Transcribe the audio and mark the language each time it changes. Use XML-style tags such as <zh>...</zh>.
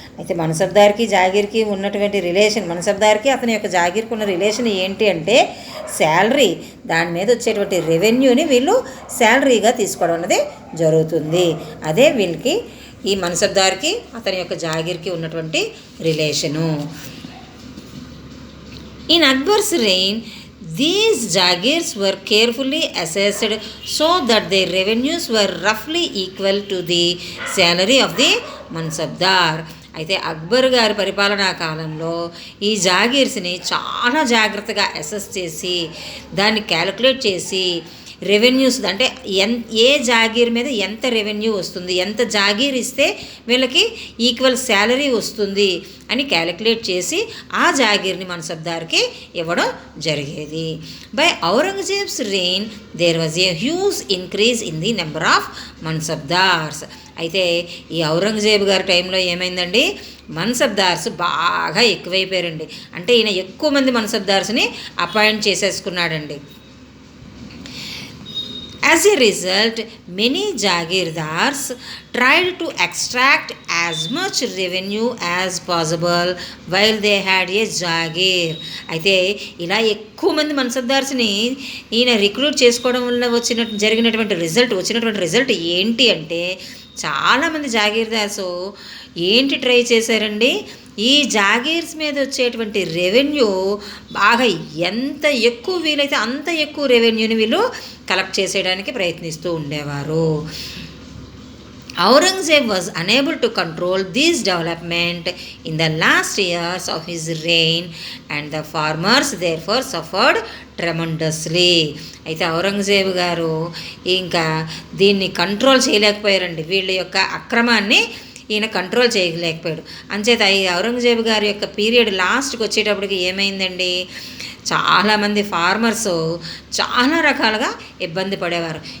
<te>అయితే మన్సబ్దార్కి జాగీర్కి ఉన్నటువంటి రిలేషన్, మన్సబ్దార్కి అతని యొక్క జాగీర్కి ఉన్న రిలేషన్ ఏంటి అంటే శాలరీ, దాని మీద వచ్చేటువంటి రెవెన్యూని వీళ్ళు శాలరీగా తీసుకోవడం అనేది జరుగుతుంది. అదే వీళ్ళకి ఈ మన్సబ్దార్కి అతని యొక్క జాగీర్కి ఉన్నటువంటి relation.</te> <en>In Akbar's reign these jagirs were carefully assessed so that their revenues were roughly equal to the salary of the mansabdar.</en> <te>అయితే అక్బర్ గారి పరిపాలనా కాలంలో ఈ జాగీర్స్ని చాలా జాగ్రత్తగా అసెస్ చేసి దాన్ని క్యాలిక్యులేట్ చేసి రెవెన్యూస్ అంటే ఏ జాగీర్ మీద ఎంత రెవెన్యూ వస్తుంది, ఎంత జాగీర్ ఇస్తే వీళ్ళకి ఈక్వల్ శాలరీ వస్తుంది అని క్యాలిక్యులేట్ చేసి ఆ జాగీర్ని మన్సబ్దార్కి ఇవ్వడం జరిగేది.</te> <en>By Aurangzeb's reign there was a huge increase in the number of mansabdars.</en> <te>అయితే ఈ ఔరంగజేబ్ గారి టైంలో ఏమైందండి, మన్సబ్దార్స్ బాగా ఎక్కువైపోయారండి. అంటే ఈయన ఎక్కువ మంది మన్సబ్దార్స్ని appoint చేసేసుకున్నాడండి.</te> <en>As a result, many jagirdars tried to extract as much revenue as possible while they had a jagir.</en> <te>అయితే ఇలా ఎక్కువ మంది మన్సబ్దార్స్ని ఈయన రిక్రూట్ చేసుకోవడం వల్ల వచ్చినటువంటి రిజల్ట్ ఏంటి అంటే చాలామంది జాగీర్దార్సు ఏంటి ట్రై చేశారండి, ఈ జాగీర్స్ మీద వచ్చేటువంటి రెవెన్యూ బాగా ఎంత ఎక్కువ వీలైతే అంత ఎక్కువ రెవెన్యూని వీళ్ళు కలెక్ట్ చేసేయడానికి ప్రయత్నిస్తూ ఉండేవారు.</te> <en>Aurangzeb was unable to control this development in the last years of his reign and the farmers therefore suffered tremendously.</en> <te>అయితే ఔరంగజేబు గారు ఇంకా దీన్ని కంట్రోల్ చేయలేకపోయారండి, వీళ్ళ యొక్క అక్రమాన్ని ఈయన కంట్రోల్ చేయలేకపోయాడు. అంచేత ఈ ఔరంగజేబు గారి యొక్క పీరియడ్ లాస్ట్కి వచ్చేటప్పటికి ఏమైందండి, చాలామంది ఫార్మర్స్ చాలా రకాలుగా ఇబ్బంది పడేవారు.</te>